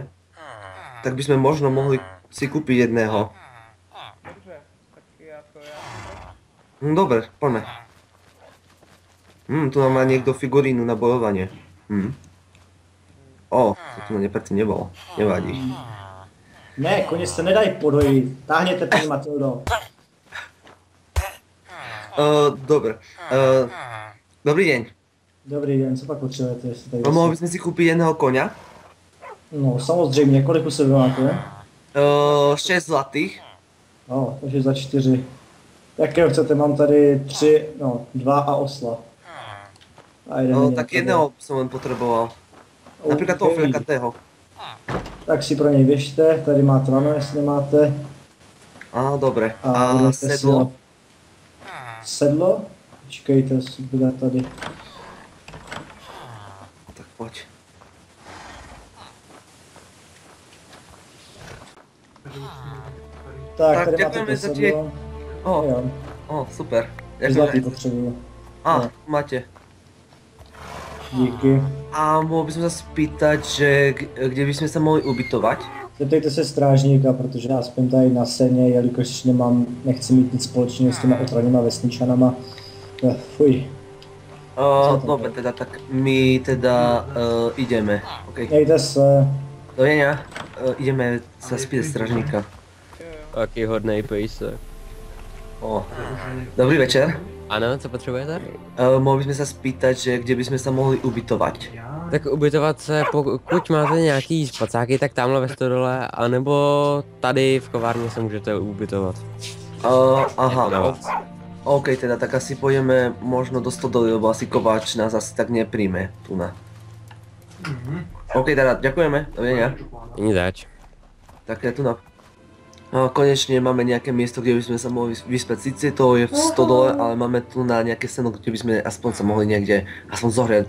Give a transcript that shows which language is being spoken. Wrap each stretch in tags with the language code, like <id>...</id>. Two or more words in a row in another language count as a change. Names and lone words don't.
<sk>Tak by sme možno mohli si kúpiť jedného.</sk> <cs>Dobře, tak já to.</cs> <sk>Dobre, poďme. Tu nám má niekto figurínu na bojovanie. To tu predtým nebolo. Nevadí.</sk> <cs>Ne, koně se nedají podojit. Táhněte, paní Matildo.</cs> <sk>Dobre. Dobrý deň.</sk> <cs>Dobrý den, co pak potřebujete? Jestli tady</cs> <sk>Mohli by sme si kúpiť jedného konia?</sk> <cs>No, samozřejmě, kolik už se vymáte? 6 zlatých. No, takže za 4. Jakého chcete? Mám tady 2 a osla.</cs> <sk>A jeden Tak jedného som len potreboval. Napríklad toho frekatého.</sk> <cs>Tak si pro něj běžte, tady máte lano, jestli nemáte.</cs> <sk>Dobre. A</sk> <cs>vezměte si sedlo? Sedlo? Počkejte, bude tady.</cs> <sk>Tak poď.</sk> <cs>Tak, tady</cs> <sk>ďakujeme</sk> <cs>máte to</cs> <sk>za tie...</sk> <cs>sedlo. Jo,</cs> <sk>Super.</sk> <cs>zlatý potřebuju. Máte. Díky.</cs> <sk>A mohol by som sa spýtať, že kde by sme sa mohli ubytovať?</sk> <cs>Zeptejte se strážníka, protože já spím tady na seně, jelikož nechci mít nic společného s těma otravnýma vesničanama. Fuj.</cs> <sk>Dobre, teda tak my teda ideme. Okay.</sk> <cs>Mějte se.</cs> <sk>Dovidenia. ideme sa spýtať stražníka.</sk> <cs>Taký hodnej pejsek.</cs> <sk>O, dobrý večer.</sk> <cs>Ano, co potřebujete?</cs> <sk>Mohli by sme sa spýtať, že kde by sme sa mohli ubytovať.</sk> <cs>Tak ubytovat se, pokud máte nějaký spacáky, tak tamhle ve stodole, anebo tady v kovárně se můžete ubytovat.</cs> <sk>Aha,</sk> <cs>Na vás.</cs> <sk>OK, teda tak asi pôjdeme možno do stodoly, lebo asi kováč nás asi tak nepríjme tu na. OK, teda ďakujeme, dovidenia.</sk> <cs>Není zač.</cs> <sk>Tak ja tu na... Konečne máme nejaké miesto, kde by sme sa mohli vyspať. Sice to je v stodole, ale máme tu na nejaké seno, kde by sme aspoň sa mohli niekde aspoň zohrieť.</sk>